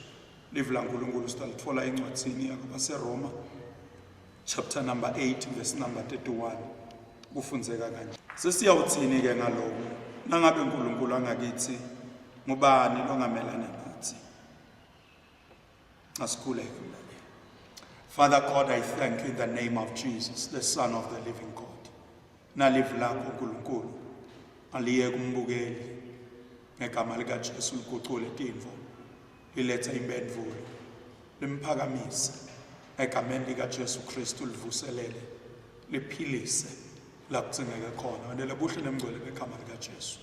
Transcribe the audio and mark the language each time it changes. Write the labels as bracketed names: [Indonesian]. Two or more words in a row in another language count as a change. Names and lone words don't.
[Swati] Live laNkulunkulu sitalithola encwadini yabaseRoma [English] chapter number 8 verse number 31 [Swati] kufunzeka kanje. Sesiyawuthini ke ngaloko nangabe uNkulunkulu angakithi ngubani longamelana nathi. Asikhuleke mlaleli. [English] Father God, I thank you in the name of Jesus, the Son of the living God. [Swati] Nalive lakho uNkulunkulu aliye kumbukeli ngegama lika Jesu ligucule tindvo liletha impendvulo limphakamise egameni lika Jesu Kristu livuselele liphilise la kudzingeke khona wena lebuhle nemngcwele begama lika Jesu.